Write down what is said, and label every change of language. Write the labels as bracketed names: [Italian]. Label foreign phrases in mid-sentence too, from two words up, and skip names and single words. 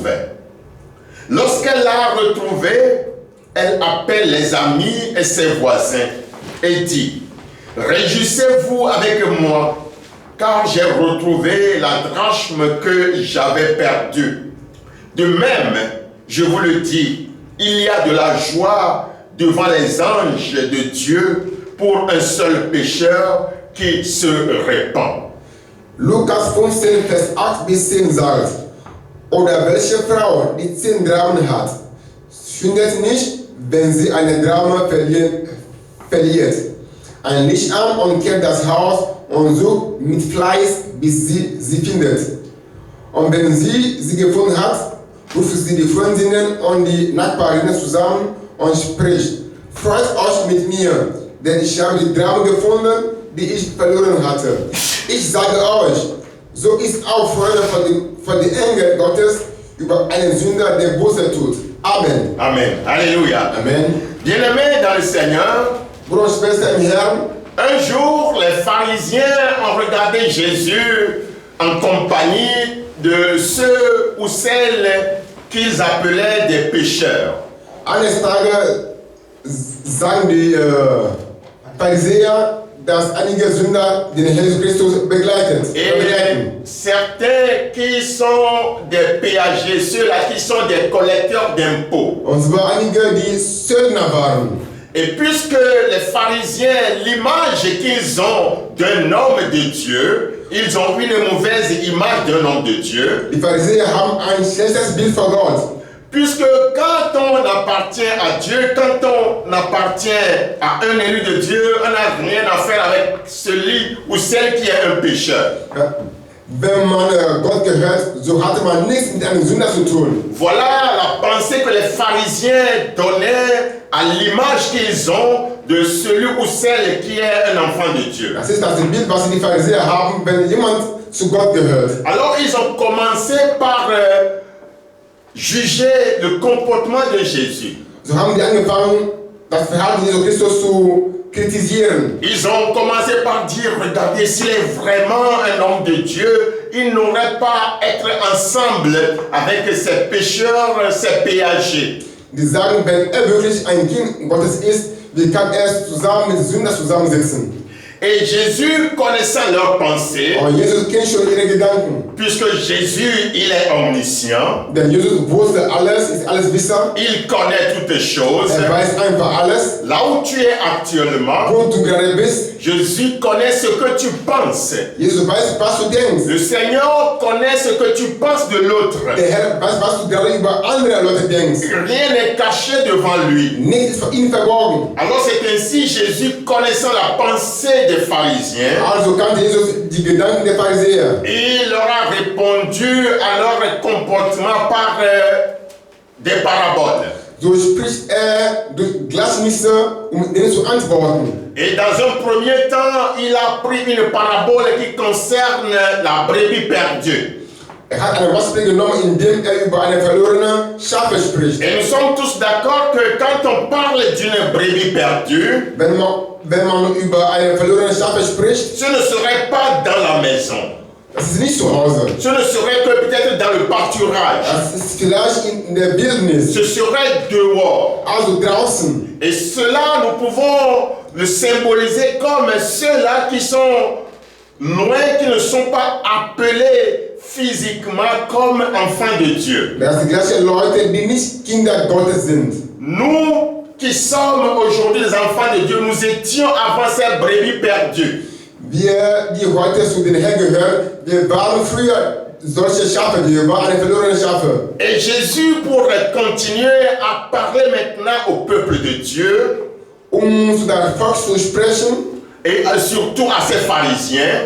[French] Lorsqu'elle l'a retrouvée, elle appelle les amis et ses voisins et dit: réjouissez-vous avec moi, car j'ai retrouvé la drachme que j'avais perdue. De même, je vous le dis, il y a de la joie devant les anges de Dieu pour un seul pécheur qui se répand. [German] Lukas 15, Vers 8 bis 10 sagt: Oder welche Frau, die 10 Dramen hat, findet nicht, wenn sie eine Drame verliert, ein Licht an und kehrt das Haus und sucht mit Fleiß, bis sie findet. Und wenn sie gefunden hat, ruft sie die Freundinnen und die Nachbarinnen zusammen und spricht: Freut euch mit mir, denn ich habe die Drame gefunden, die ich verloren hatte. Ich sage euch, so ist auch Freude für die Engel Gottes über einen Sünder, der Buße tut. Amen. [French] Amen. Alléluia. Amen. Bien-aimés dans le Seigneur, [German] Bruder und Schwester im Herrn, [French] un jour, les pharisiens ont regardé Jésus en compagnie de ceux ou celles qu'ils appelaient des pécheurs. [German] Eines Tages sagen die Pharisäer, dass einige Sünder den Jesus Christus begleiten. [French] Et certains qui sont des péagers, ceux-là qui sont des collecteurs d'impôts. [German] Und zwar einige, die Söldner waren. [French] Et puisque les pharisiens, l'image qu'ils ont d'un homme de Dieu, ils ont une mauvaise image d'un homme de Dieu. [German] Die Pharisäer haben ein schlechtes Bild von Gott. [French] Puisque quand on appartient à Dieu, quand on appartient à un élu de Dieu, on n'a rien à faire avec celui ou celle qui est un pécheur. [German] Wenn man Gott gehört, so hatte man nichts mit einem Sünder zu tun. [French] Voilà la pensée que les pharisiens donnaient à l'image qu'ils ont de celui ou celle qui est un enfant de Dieu. [German] Das ist das Bild, was die Pharisäer haben, wenn jemand zu Gott gehört. [French] Alors ils ont commencé par juger le comportement de Jésus. [German] So haben die angefangen, das Verhalten Jesu Christus zu kritisieren. [French] Ils ont commencé par dire, regardez, s'il est vraiment un homme de Dieu, il n'aurait pas être ensemble avec ces pécheurs, ces péagers. [German] Die sagen, wenn wirklich ein Kind Gottes ist, wie kann er zusammen mit Sündern zusammensitzen? [French] Et Jésus, connaissant leurs pensées, [German] Aber Jesus kennt schon ihre Gedanken. [French] puisque Jésus, il est omniscient, [German] Denn Jesus wusste alles, ist alles Wisser. [French] il connaît toutes choses. [German] Er weiß einfach alles. [French] Là où tu es actuellement, [German] Wo du gerade bist, [French] Jésus connaît ce que tu penses. [German] Jesus weiß, was du denkst. [French] Le Seigneur connaît ce que tu penses de l'autre. [German] Der Herr weiß, was du gerade über andere Leute denkst. [French] Rien n'est caché devant lui. [German] Nichts ist vor ihm verborgen. [French] Alors c'est ainsi Jésus, connaissant la pensée des pharisiens, [German] Also kannte Jesus die Gedanken der Pharisäer. [French] il leur a répondu à leur comportement par des paraboles. [German] So spricht er durch Gleichnisse, denen zu antworten. [French] Et dans un premier temps, il a pris une parabole qui concerne la brebis perdue. [German] Hat eine Beispiel genommen, indem über eine verlorene Schafe spricht. [French] Et nous sommes tous d'accord que quand on parle d'une brebis perdue, [German] Wenn man über eine verlorene Schafe spricht, [French] ce ne serait pas dans la maison. [German] das ist nicht zu Hause. [French] Ce ne serait que peut-être dans le pâturage. [German] Das ist vielleicht in der Wildnis, [French] Ce serait dehors. [German] also draußen. [French] Et cela, nous pouvons le symboliser comme ceux-là qui sont loin, qui ne sont pas appelés physiquement comme enfants de Dieu. [German] Das sind die gleichen Leute, die nicht Kinder Gottes sind. [French] Nous qui sommes aujourd'hui des enfants de Dieu, nous étions avant ces brebis perdues. [German] Wir, die heute zu den Herrn gehören, wir waren früher solche Schafe, wir waren eine verlorene Schafe. [French] Et Jésus, pour continuer à parler maintenant au peuple de Dieu, [German] Zu der Volk zu sprechen, [French] et surtout à ces pharisiens,